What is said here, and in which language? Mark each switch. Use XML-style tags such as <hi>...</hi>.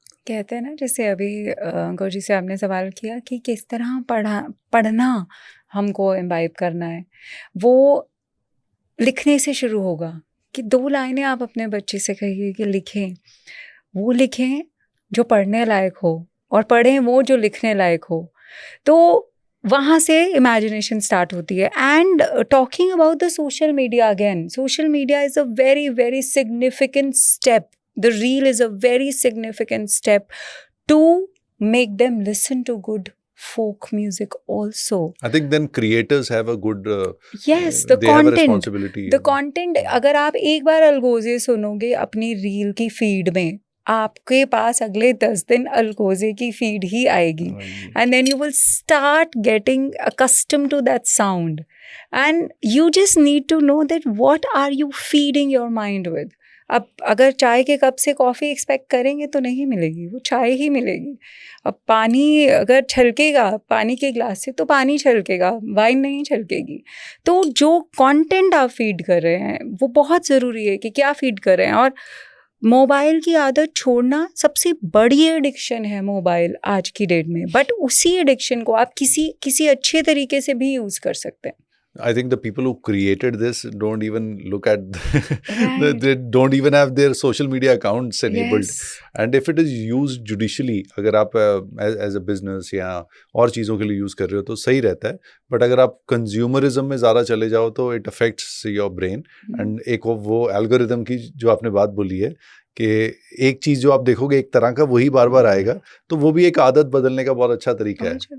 <hi>कहते हैं ना, जैसे अभी गौरी से आपने सवाल किया कि किस तरह पढ़ना हमको इम्बाइब करना है, वो लिखने से शुरू होगा कि 2 लाइनें आप अपने बच्चे से कहिए कि लिखें, वो लिखें जो पढ़ने लायक हो और पढ़ें वो जो लिखने लायक हो, तो वहाँ से इमेजिनेशन स्टार्ट होती है।</hi> <en>And talking about the social media again, social media is a very significant step, the reel is a very significant step to make them listen to good folk music also. I think then creators have a good yes, the they have a content, responsibility. the content,</en> <hi>अगर आप एक बार अलगोजे सुनोगे अपनी reel की feed में, आपके पास अगले 10 दिन अलगोजे की फीड ही आएगी,</hi> <en>and then you will start getting accustomed to that sound, and you just need to know that what are you feeding your mind with.</en> <hi>अब अगर चाय के कप से कॉफ़ी एक्सपेक्ट करेंगे तो नहीं मिलेगी, वो चाय ही मिलेगी। अब पानी अगर छलकेगा पानी के ग्लास से तो पानी छलकेगा, वाइन नहीं छलकेगी। तो जो कंटेंट आप फीड कर रहे हैं वो बहुत ज़रूरी है कि क्या फीड कर रहे हैं। और मोबाइल की आदत छोड़ना सबसे बड़ी एडिक्शन है मोबाइल आज की डेट में, बट उसी एडिक्शन को आप किसी अच्छे तरीके से भी यूज कर सकते हैं.</hi> <en>I think the people who created this don't even look at Right. they don't even have their social media accounts enabled. Yes. And if it is used judicially,</en> <hi>अगर आप</hi> <en>as a business</en> <hi>या और चीज़ों के लिए use कर रहे हो तो सही रहता है. बट अगर आप कंज्यूमरिज्म में ज़्यादा चले जाओ तो</hi> <en>It affects your brain.</en> <hi>And एक वो एल्गोरिदम की जो आपने बात बोली है कि एक चीज़ जो आप देखोगे एक तरह का वही बार बार आएगा, तो वो भी एक आदत बदलने का बहुत अच्छा तरीका है.</hi>